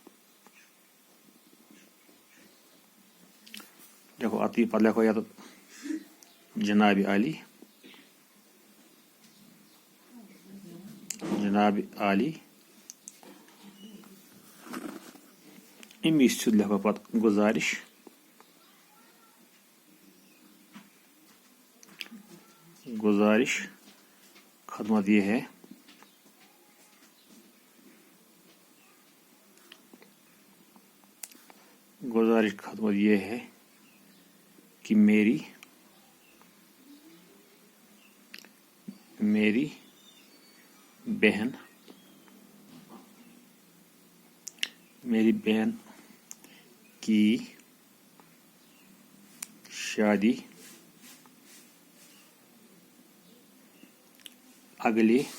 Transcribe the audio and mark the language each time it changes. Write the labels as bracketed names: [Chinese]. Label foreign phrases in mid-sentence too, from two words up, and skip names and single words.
[Kashmiri] لیکھو اتی پتہٕ لیکھو یتھ جناب عالی. امیچ سیوٚد لیکھو پتہٕ [Urdu] گزارش خدمت یہ ہے کہ میری بہن کی شادی اگلے